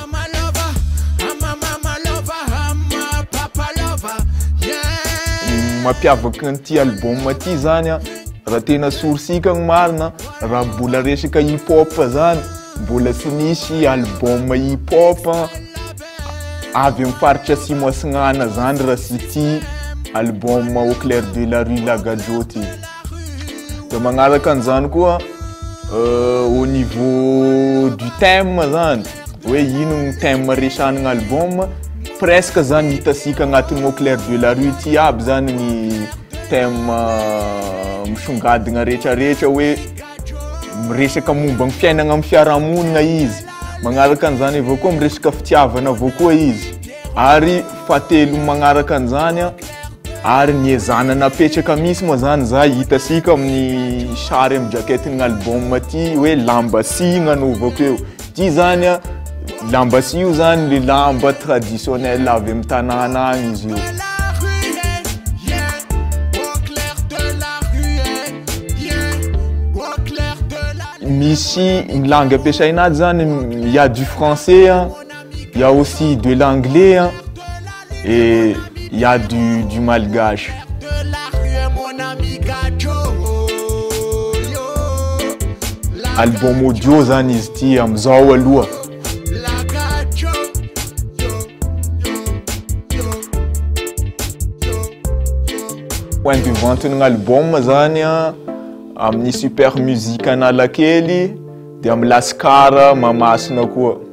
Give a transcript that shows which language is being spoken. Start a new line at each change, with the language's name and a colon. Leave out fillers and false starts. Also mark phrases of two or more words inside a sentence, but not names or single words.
Malagasy: Mapiavaky an'ity album ty zany raha tena sorsika gny marina, raha mbola resaka
English: hip hop
Malagasy: zany, mbola tsy nisy
English: album hip hop
Malagasy: avy amin'ny faritra Atsimo Atsignana zany raha sy ty album Au clair de la rue Lagajo ty. De magnaraka an'izany koa
French: au niveau du thème
Malagasy: zany, hoe ino gny thème resanin'ny album, presque zany hitasika agnatin'ny Au clair de la rue ty aby zany gny thème misongadina rehetrarehetra, hoe miresaka momba gny fiainagna amin'ny fiarahamonina izy. Magnaraka an'izany avao koa miresaka fitiavana avao koa izy. Ary fahatelo magnaraka an'izany ary niezana napetraka misy moa zany za hitasika amin'ny sary amin'ny jaquette-ny album ty, hoe lamba sy gn'anaovako eo. Ty zany lamba sy io zany le lamba traditionnel avy amin'ny tanàna agny izy io. Misy
French: une langue
Malagasy: ampiasaina azy zany,
French: il y a du français, il y a aussi de l'anglais et il y a du malgache.
Malagasy: Album audio zany izy ty amizao aloha.
French: Point de vente
Malagasy: ng album zany amin'ny Super Musique Analakely, de amin'ny Lascar Mamasina koa.